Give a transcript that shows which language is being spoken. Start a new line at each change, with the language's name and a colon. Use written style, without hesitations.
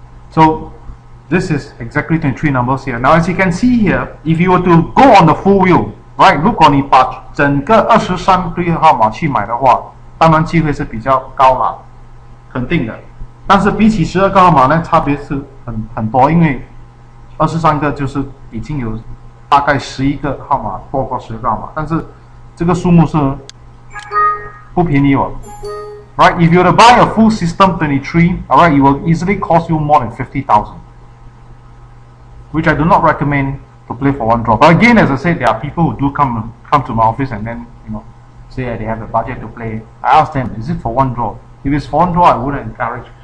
English: So this is exactly 23 numbers here. Now as you can see here, if you were to go on the full wheel, right，
Chinese: 如果你把整个23对号码去买的话，当然机会是比较高啦，肯定的。但是比起12个号码呢，差别是很多，因为23个就是已经有大概11个号码多过10个号码，但是这个数目是不便宜哦。
English: Right, if you were to buy a full system 23, alright, it will easily cost you more than 50,000, which I do not recommend to play for one draw. But again, as I said, there are people who do come to my office and then say they have a budget to play. I ask them, is it for one draw? If it's for one draw, I wouldn't encourage.